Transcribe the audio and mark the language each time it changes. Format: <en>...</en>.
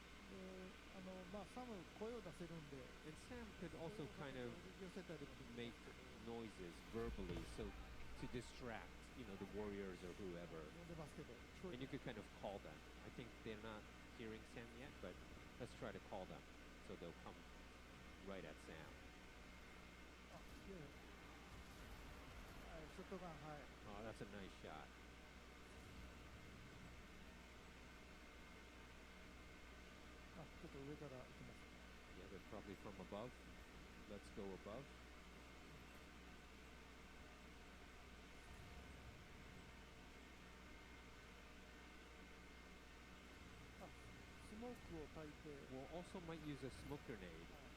<ja>で、まあサム声を出せるんで、</ja> <en>And Sam could also kind of</en> <ja>寄せたりもでき</ja> <en>make noises verbally, so to distract, the warriors or whoever.</en> <ja>呼んでますけど、聞こえ</ja> <en>And you could kind of call them. I think they're not hearing Sam yet, but let's try to call them so they'll come right at Sam.</en> <ja>あ、いやいや。はい、ショットガン、はい。</ja> <en>Oh, that's a nice shot.</en> <ja>あ、ちょっと上から行きます。</ja> <en>Yeah, they're probably from above. Let's go above.</en> <ja>あ、スモークを焚いて、</ja> <en>We'll also might use a smoke grenade.</en>